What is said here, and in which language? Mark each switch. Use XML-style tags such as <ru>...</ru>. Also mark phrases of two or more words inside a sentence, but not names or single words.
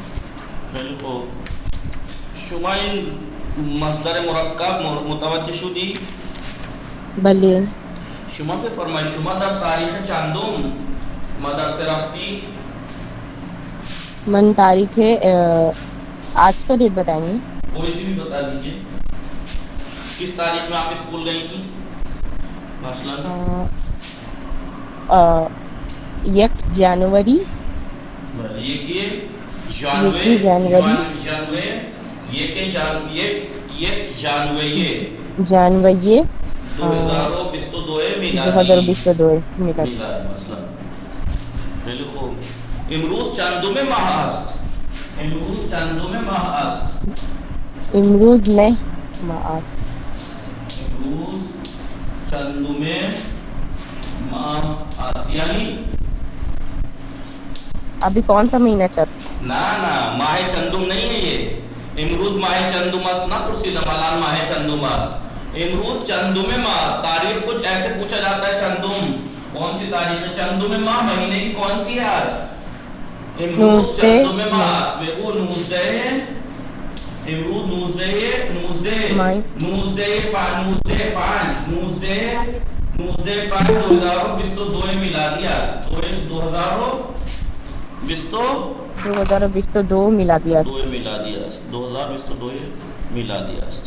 <fa>خیلی خوب. شما این مصدر مرکب متوجه شدی؟ بله. شما بفرمایید شما در تاریخ چندم مدرسه رفتی؟</fa> <ur>من تاریخ آج کا ڈیٹ بتائیں گے؟ کوئی سی بھی بتا دیجیے. کس تاریخ میں آپ اسکول گئی تھی؟ مثلا 1 جنوری.</ur> <fa>جانوری 2022 میلادی. خیلی خوب. امروز چندم ماه است؟ امروز میں ماه است. امروز چندم ماه است یعنی</fa> <ur>ابھی کون سا مہینہ چل؟ نا ماہ چندم نہیں ہے یہ.</ur> <fa>امروز ماہ چندم است نہ پرسیدم الان ماہ چندم است. امروز چندم ماہ.</fa> <ur>تاریخ کچھ ایسے پوچھا جاتا ہے چندم کون سی تاریخ ہے؟</ur> <fa>چندم ماہ</fa> <ur>مہینے کی کون سی ہے آج؟</ur> <fa>امروز چندم ماہ.</fa> <ur>وہ 19 ہے.</ur> <fa>امروز 2022 میلادی است. 2022 میلادی است. 2022 میلادی است.</fa>